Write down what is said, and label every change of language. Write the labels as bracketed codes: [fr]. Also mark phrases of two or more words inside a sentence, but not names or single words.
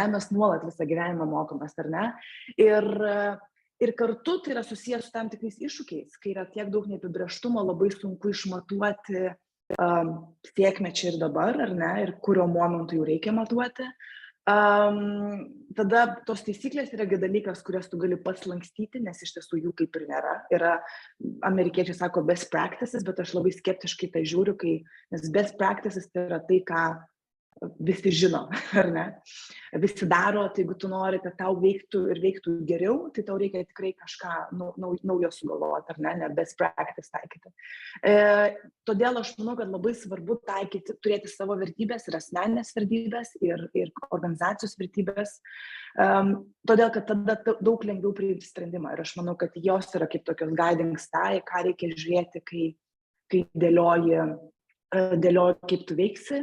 [lt] Mes nuolat visą gyvenimą mokomės, ar ne? Ir kartu tai yra susijęs su tam tikrais iššūkiais, kai yra tiek daug neapibrėžtumo, labai sunku išmatuoti sėkmę čia ir dabar, ar ne, ir kurio momentu jau reikia matuoti. Tada tos taisyklės yra dalykas, kurias tu gali pats lankstyti, nes iš tiesų jų kaip ir nėra. Yra, amerikiečiai sako [en] best practices, [lt] bet aš labai skeptiškai tai žiūriu, nes [en] best practices [lt] tai yra tai, ką visi žino, ar ne? Visi daro, tai jeigu tu nori, kad tau veiktų ir veiktų geriau, tai tau reikia tikrai kažką naujo sugalvoti, ar ne [en] best practice [lt] taikyti. Todėl aš manau, kad labai svarbu turėti savo vertybės ir asmeninės vertybės ir organizacijos vertybės, todėl, kad tada daug lengviau priimti sprendimą. Ir aš manau, kad jos yra kaip tokios [en] guiding star, [lt] ką reikia žiūrėti, kai dėlioji, kaip tu veiksi.